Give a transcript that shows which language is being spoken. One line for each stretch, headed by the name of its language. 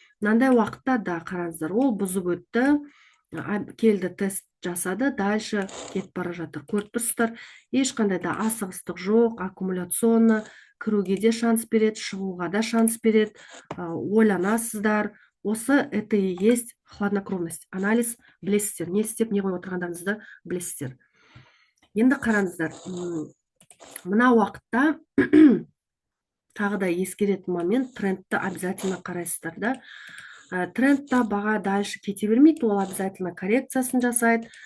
Kazakh: Мынандай уақытта да қараңыздар, ол бұзып өтті, келді, тест жасады,
Russian: дальше
Kazakh: кетіп бара жатыр. Көріп тұрсыздар, ешқандай да асығыстық жоқ, аккумуляционны кіруге де шанс береді, шығуға да шанс береді, ойланасыздар. Осы
Russian: это и есть хладнокровность.
Kazakh: Анализ білесіздер, не істеп, не қойып отырғандарыңызды білесіздер. Енді қараңыздар, мына уақытта тағы да ескеретін момент, трендті
Russian: обязательно
Kazakh: қарайсыздар да. Трендта баға
Russian: дальше
Kazakh: кете бермейді, ол
Russian: обязательно
Kazakh: коррекциясын жасайды.